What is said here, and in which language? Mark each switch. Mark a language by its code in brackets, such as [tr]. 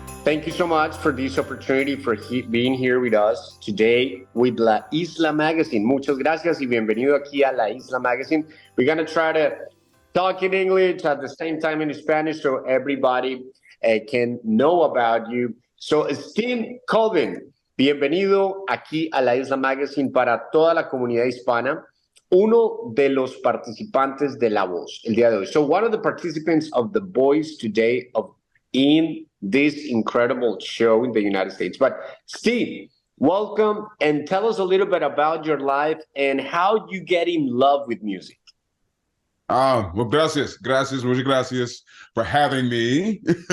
[en] thank you so much for this opportunity for being here with us today with La Isla Magazine. [es] Muchas gracias y bienvenido aquí a La Isla Magazine. [en] We're going to try to talk in English at the same time in Spanish so everybody can know about you. [es] So, Steve Colvin, bienvenido aquí a La Isla Magazine para toda la comunidad hispana. Uno de los participantes de La Voz el día de hoy. [en] So, one of the participants of The Voice today in this incredible show in the United States. But Steve, welcome and tell us a little bit about your life and how you get in love with music. Well, [es] gracias, muchas gracias [en] for having me.